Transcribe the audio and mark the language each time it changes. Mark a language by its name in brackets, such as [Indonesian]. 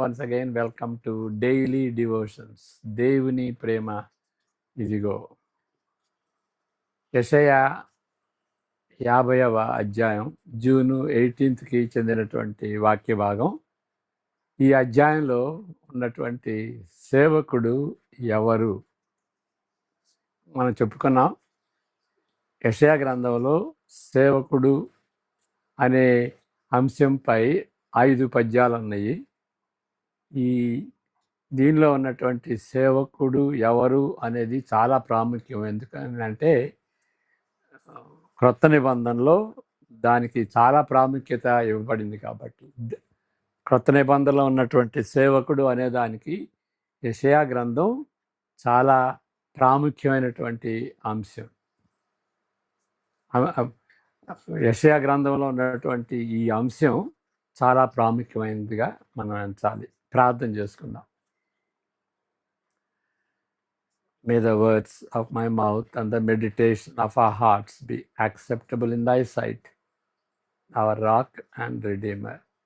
[English] Once again, welcome to Daily Devotions. [Telugu] దేవుని ప్రేమ ఇదిగో. యెషయా 50వ అధ్యాయం జూన్ 18కి చెందినటువంటి వాక్య భాగం. ఈ అధ్యాయంలో ఉన్నటువంటి సేవకుడు ఎవరు మనం చెప్పుకున్నాం. యెషయా గ్రంథంలో సేవకుడు అనే అంశంపై 5 పద్యాలు ఉన్నాయి. ఈ దీనిలో ఉన్నటువంటి సేవకుడు ఎవరు అనేది చాలా ప్రాముఖ్యం. ఎందుకంటే క్రొత్త నిబంధనలో దానికి చాలా ప్రాముఖ్యత ఇవ్వబడింది కాబట్టి. క్రొత్త నిబంధనలో ఉన్నటువంటి సేవకుడు అనే దానికి యెషయా గ్రంథం చాలా ప్రాముఖ్యమైనటువంటి అంశం. యెషయా గ్రంథంలో ఉన్నటువంటి ఈ అంశం చాలా ప్రాముఖ్యమైనదిగా మనం ఎంచాలి. ప్రార్థన చేసుకుందాం. [English] May the words of my mouth and the meditation of our hearts be acceptable in thy sight, our rock and redeemer.